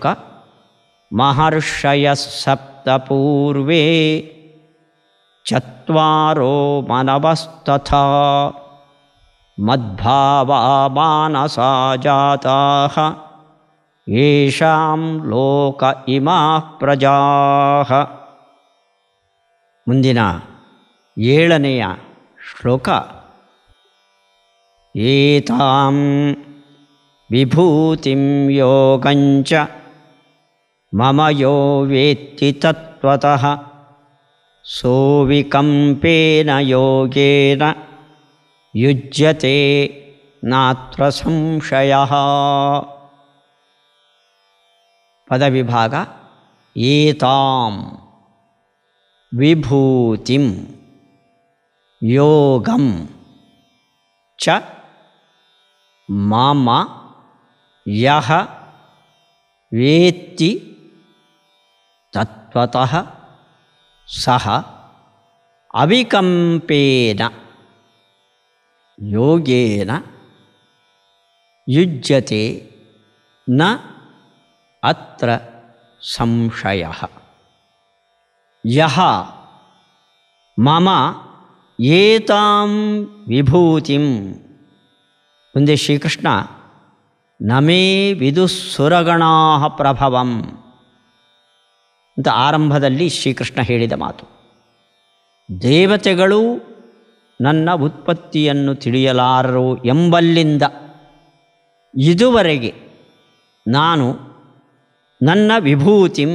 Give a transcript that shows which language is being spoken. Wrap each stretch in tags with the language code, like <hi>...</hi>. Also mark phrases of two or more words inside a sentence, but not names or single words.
<sa>ಮಹರ್ಷಯ ಸಪ್ತ ಪೂರ್ವೇ ಚತ್ವಾರೋ ಮನವಸ್ತಥಾ ಮದ್ಭಾವಾ ಮಾನಸಾ ಜಾತಾಃ ಯೇಷಾಂ ಲೋಕ ಇಮಾಃ ಪ್ರಜಾಃ.</sa> <kn>ಮುಂದಿನ 7ನೆಯ ಶ್ಲೋಕ.</kn> <sa>ಏತಾಂ ವಿಭೂತಿಂ ಯೋಗಂಚ ಮಮ ಯೋ ವೇತ್ತಿ ತತ್ವತಃ ಸೋವಿಕಂಪೇನ ಯೋಗೇನ ಯುಜ್ಯತೆ ನಾತ್ರ ಸಂಶಯಃ.</sa> <kn>ಪದವಿಭಾಗ.</kn> <sa>ಏತಾಂ ವಿಭೂತಿಂ ಯೋಗಂ ಚ ಮಮ ಯಃ ವೇತ್ತಿ ತತ್ವತಃ ಸಹ ಅವಿಕಂಪೇನ ಯೋಗೇನ ಯುಜ್ಯತೆ ನ ಅತ್ರ ಸಂಶಯಃ. ಯಃ ಮಮ ಏತಾಂ ವಿಭೂತಿಂ.</sa> <kn>ಮುಂದೆ ಶ್ರೀಕೃಷ್ಣ</kn> <sa>ನಮೇ ವಿದುಸ್ಸುರಗಣಾ ಪ್ರಭವಂ</sa> <kn>ಅಂತ ಆರಂಭದಲ್ಲಿ ಶ್ರೀಕೃಷ್ಣ ಹೇಳಿದ ಮಾತು. ದೇವತೆಗಳು ನನ್ನ ಉತ್ಪತ್ತಿಯನ್ನು ತಿಳಿಯಲಾರರು ಎಂಬಲ್ಲಿಂದ ಇದುವರೆಗೆ ನಾನು ನನ್ನ ವಿಭೂತಿಂ,</kn>